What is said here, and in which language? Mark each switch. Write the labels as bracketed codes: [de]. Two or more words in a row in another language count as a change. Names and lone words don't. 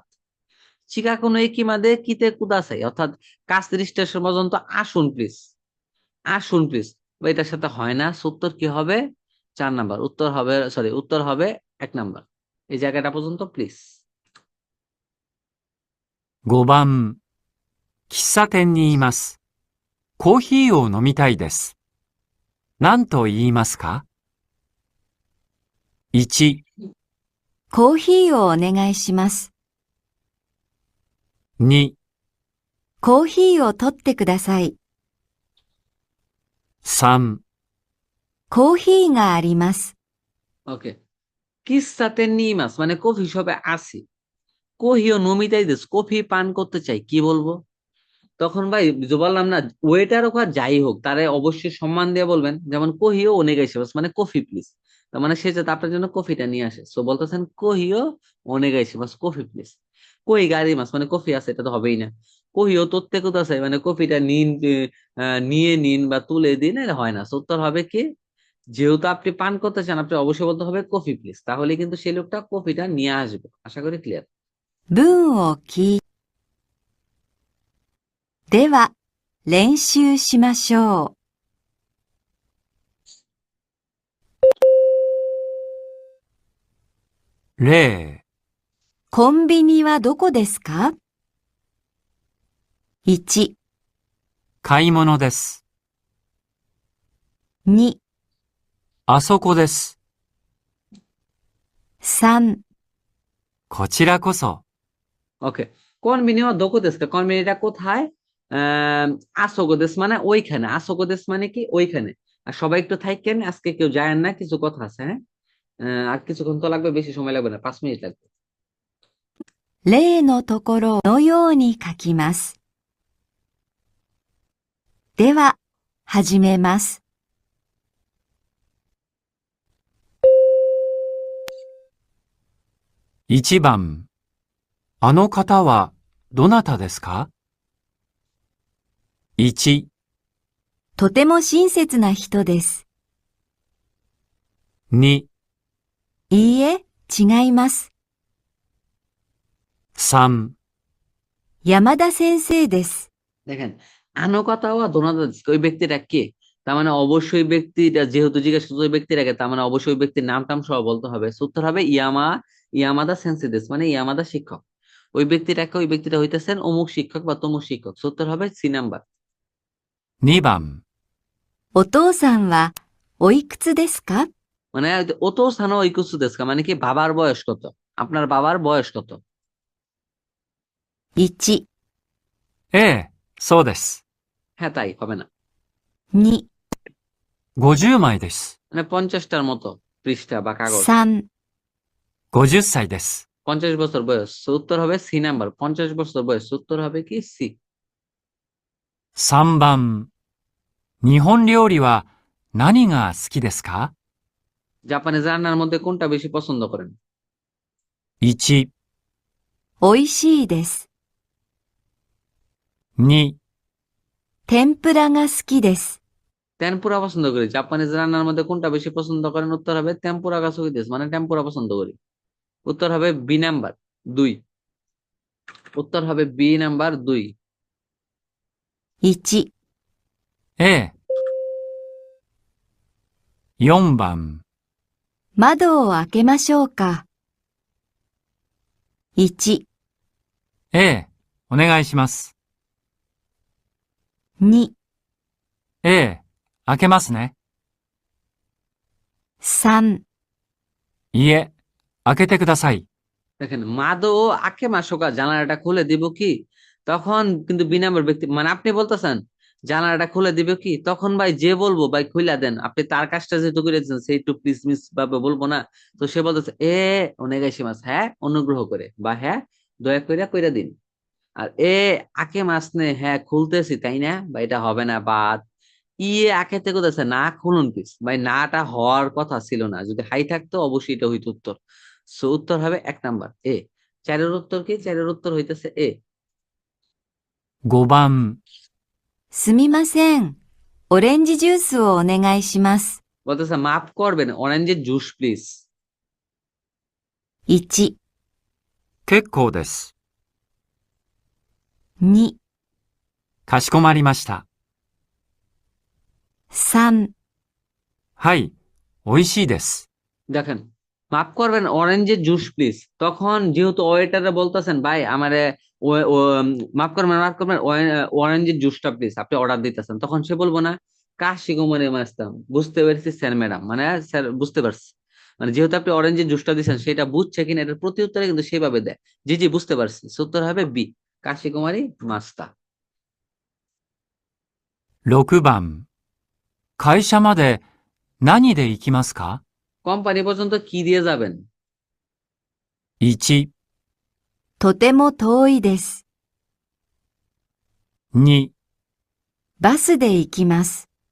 [ja] 近くの駅まで来てください [bn] অর্থাৎ কাছের স্টেশন পর্যন্ত আসুন প্লিজ, আসুন প্লিজ, এটার সাথে হয় না। So, উত্তর কি হবে? 4 নাম্বার। উত্তর হবে সরি, উত্তর হবে 1 নাম্বার, এই জায়গাটা পর্যন্ত প্লিজ। [ja] 5 番、喫茶店にいます。コーヒーを飲みたいです。何と言いますか？ 1、コーヒーをお願いします。 2、コーヒーを取ってください。 3、コーヒーがあります。 [bn] ওকে, [ja] 喫茶店にいます [bn] মানে কফি শপে আসি, [ja] コーヒー飲みたいです, [bn] কফি পান করতে চাই, কি বলবো? তখন ভাই যে বললাম না, ওয়েটার হোক আর যাই হোক, তারে অবশ্যই সম্মান দিয়ে বলবেন, যেমন [ja] コーヒーお願いします [bn] মানে [en] coffee please. [bn] তার মানে সে যাতে আপনার জন্য কফিটা নিয়ে আসে, সো বলতেছেন [ja] コーヒーお願いします [en] coffee please. [ja] コーヒーがあります [bn] মানে কফি আছে, এটা তো হবেই না। [ja] コーヒー取ってください [bn] মানে কফিটা নিন, নিয়ে নিন বা তুলে দিন, এটা হয় না। So উত্তর হবে কি, যেহেতু আপনি পান করতে চান, আপনি অবশ্যই বলতে হবে [en] coffee please, [bn] তাহলে কিন্তু সেই লোকটা কফিটা নিয়ে আসবে। আশা করি ক্লিয়ার। [ja] 文を聞いでは、練習しましょう。例、コンビニはどこですか？ 1、買い物です。 2、あそこです。 3、こちらこそ。 [bn] ওকে, [ja] コンビニどこです, [bn] কনভিনিটা কোথায়? আসোগোদেশ মানে ওইখানে, আসোগোদেশ মানে কি ওইখানে। আর সবাই একটু থাকেন, আজকে কেউ যায় না, কিছু কথা আছে, হ্যাঁ। আর কিছুক্ষণ তো লাগবে, বেশি সময় লাগবে না, 5 মিনিট লাগবে। [ja] 例のところのように書きます。では、始めます。 1番、あの方はどなたですか？ 1、とても親切な人です。 2、いいえ、違います。 3、山田先生です。 [bn] দেখেন, [ja] あの方はどなたです, [bn] ওই ব্যক্তিটা কে? তার মানে অবশ্যই ব্যক্তিটা, যেহেতু জিজ্ঞেস করছে ওই ব্যক্তির আগে, তার মানে অবশ্যই ওই ব্যক্তির নাম টাম সহ বলতে হবে। So উত্তর হবে [ja] 山田先生です, [bn] মানে ইয়ামাদা শিক্ষক। ওই ব্যক্তিটাকে, ওই ব্যক্তিটা হইতেছেন অমুক শিক্ষক বা তমুক শিক্ষক। So উত্তর হবে সি নাম্বার। [ja] 2 番、お父さんはおいくつですか？ [bn] মানে [ja] お父さんおいくつですか, [bn] মানে কি বাবার বয়স কত? আপনার বাবার বয়স কত? [ja] 1、ええ、そうです。 [bn] হ্যাঁ, তাই হবে না। [ja] 2、 50 枚です。 [bn] মানে 50টার মতো পৃষ্ঠা বা কাগজ। [ja] 3、 50 歳です。 [bn] 50 বছর বয়স। So উত্তর হবে সি নাম্বার, 50 বছর বয়স। So উত্তর হবে কি সি। [ja] 3 番、日本料理は何が好きですか？ [bn] জাপানিজ রান্নার মধ্যে কোনটা বেশি পছন্দ করেন? [ja] 1、おいしいです。 2、天ぷらが好きです。 [bn] টেম্পুরা পছন্দ করি। জাপানিজ রান্নার মধ্যে কোনটা বেশি পছন্দ করেন? উত্তর হবে [ja] 天ぷらが好きです, [bn] মানে টেম্পুরা পছন্দ করি। উত্তর হবে বি নাম্বার 2। উত্তর হবে বি নাম্বার 2। [ja] 1、ええ。4番、窓を開けましょうか。1、ええ、お願いします。 2、ええ、開けますね。 3、いえ、開けてください。 [bn] দেখেন, [ja] 窓開けましょうか, [bn] জানালাটা খুলে দিব কি? তখন কিন্তু বি নাম্বার ব্যক্তি, মানে আপনি বলতেছেন জানালাটা খুলে দিব কি, তখন ভাই যে বলবো ভাই খুইলা দেন, আপনি তার কাজটা যেহেতু করে দিয়েছেন, সেই একটু প্লিজ মিস ভাবে বলবো না। তো সে বলতেছে ওনেগাইশিমাস, হ্যাঁ অনুগ্রহ করে, বা হ্যাঁ দয়া কইরা কইরা দিন। আর [ja] 開けますね, [bn] হ্যাঁ খুলতেছি তাই না, বা এটা হবে না, বাদ। [ja] 開けてください, [bn] না খুলুন প্লিজ ভাই, নাটা হওয়ার কথা ছিল না, যদি হাই থাকতো অবশ্যই এটা হইতো উত্তর। সো উত্তর হবে 1 নাম্বার এ। 4-এর উত্তর কি? 4-এর উত্তর হইতেছে এ। [ja] 5 番、すみません。オレンジジュースをお願いします。 [bn] বলতেছে মাফ করবেন, অরেঞ্জের [en] juice please. [ja] 1、結構です。 2、かしこまりました。 3、はい、美味しいです。 [bn] দেখেন, মাফ করবেন অরেঞ্জের [en] juice please, [bn] তখন যেহেতু ওয়েটারে বলতেছেন ভাই আমারে মাফ করবেন, অরেঞ্জের জুসটা প্লিজ, আপনি অর্ডার দিতেছেন, তখন সে বলবো না [ja] かしこまりました, [bn] বুঝতে পেরেছি স্যার ম্যাডাম, মানে স্যার বুঝতে পারছি। মানে যেহেতু আপনি অরেঞ্জের জুসটা দিচ্ছেন সেটা বুঝছে কিনা এটার প্রতি উত্তরে কিন্তু সেভাবে দেয়, জি জি বুঝতে পারছি, সো উত্তর হবে বি, [ja] かしこまりました. 6 番。会社まで何で行きますか？ [bn] কোম্পানি পর্যন্ত কি দিয়ে যাবেন? [ja] 1、とても遠いです。 2、バスで行きます。